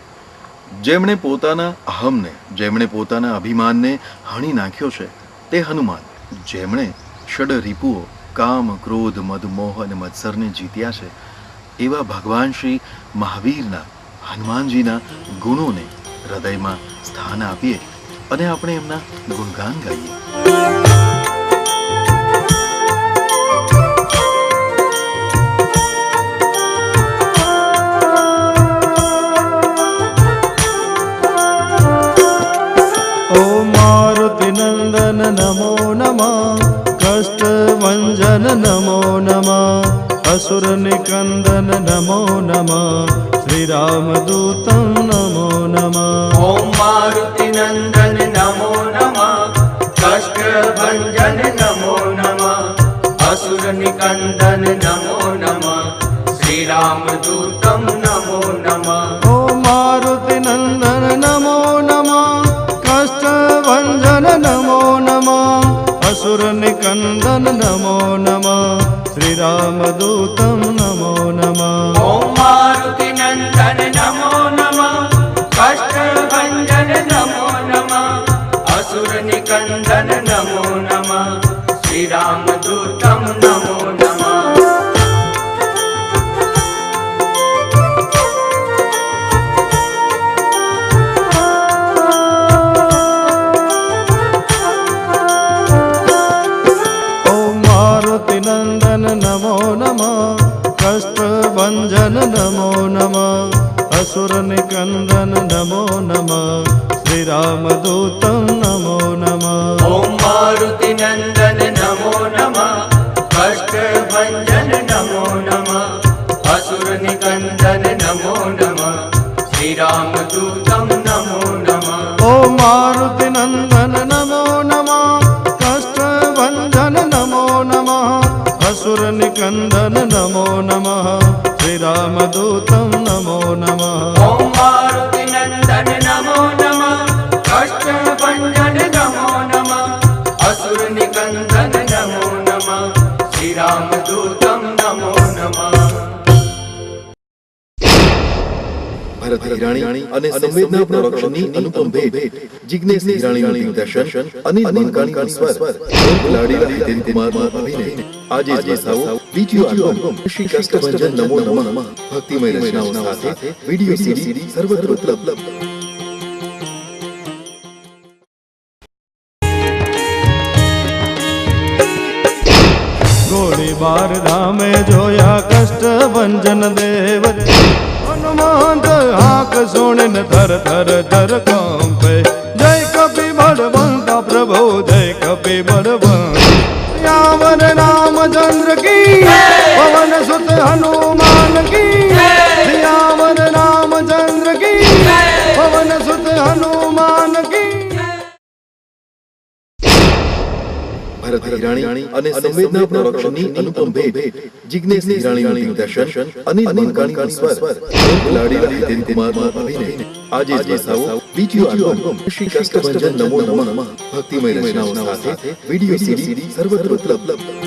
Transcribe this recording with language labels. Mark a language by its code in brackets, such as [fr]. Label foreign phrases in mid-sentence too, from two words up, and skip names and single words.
[gu] જેમણે પોતાના અહમને, જેમણે પોતાના અભિમાનને હણી નાખ્યો છે તે હનુમાન। જેમણે ષડ રીપુઓ કામ, ક્રોધ, મદ, મોહ અને મત્સરને જીત્યા છે એવા ભગવાન શ્રી મહાવીરના, હનુમાનજીના ગુણોને હૃદયમાં સ્થાન આપીએ અને આપણે એમના ગુણગાન ગાઈએ। [sa] नंदन नमो नमः, कष्टभंजन नमो नमः, असुर निकंदन नमो नमः, श्री रामदूतं नमो नमः। ओम मारुति नंदन नमो नमः, कष्टभंजन नमो नमः, असुर निकंदन नमो नमः, श्री रामदूतं नमो नमः। ओम मारुति नंदन नमो नमः, कष्टभंजन नमो नमः, असुर निकंदन नमो नमः, श्री रामदूतं नमो नमः। ओम मारुति नंदन नमो नमः, कष्टभंजन नमो नमः, असुर निकंदन नमो नमः, श्री रामदूतं नमो नमः। नंदन नमो नमः, कष्टभंजन नमो नमः, असुर निकंदन नमो नमः, श्री रामदूतं नमो नमः। ओम मारुति नंदन नमो नमः, कष्टभंजन नमो नमः, असुर निकंदन नमो नमः, श्री रामदूतं नमो नमः। ओम मारुति नंदन नमो नमः, कष्टभंजन नमो नमः, असुर निकंदन नमो नमः, श्री रामदूतं नमो नमः। ओम मारुति नंदन नमो नमः, कष्टभंजन नमो नमः, असुर निकंदन नमो नमः, श्री रामदूतं नमो नमः। [gu] ભરત હિરાણી અને સંવેદના પ્રોડક્શનની અનુપમ ભેટ જિગ્નેશ હિરાણીનું દિગ્દર્શન અનિલ મંકાણીનું સ્વર લાડીલા હિતેન કુમારનું અભિનય આજે જ વસાવો વિડિયો આલ્બમ શ્રી કષ્ટભંજન નમો નમઃ ભક્તિમય રચનાઓ સાથે વિડિયો સીડી સર્વત્ર ઉપલબ્ધ। [hi] गोलीबार रामे जोया कष्टभंजन देव, हनुमान हाक सुन थर थर थर कांपे। जय कपि बलवंत प्रभु, जय कपि बलवंत। यावर रामचंद्र की, पवन सुत हनुमान की। यावर रामचंद्र की, पवन सुत हनुमान की। [gu] ભરત હિરાણી અને સંવેદના પ્રોડક્શનની અનુપમ ભેટ જિગ્નેશ હિરાણીનું દિગ્દર્શન અનિલ મંકાણીનું સ્વર લાડીલા હિતેન કુમારનું અભિનય આજે જ વસાવો વિડિયો આલ્બમ શ્રી કષ્ટભંજન નમો નમઃ ભક્તિમય રચનાઓ સાથે વિડિયો સીડી સર્વત્ર ઉપલબ્ધ।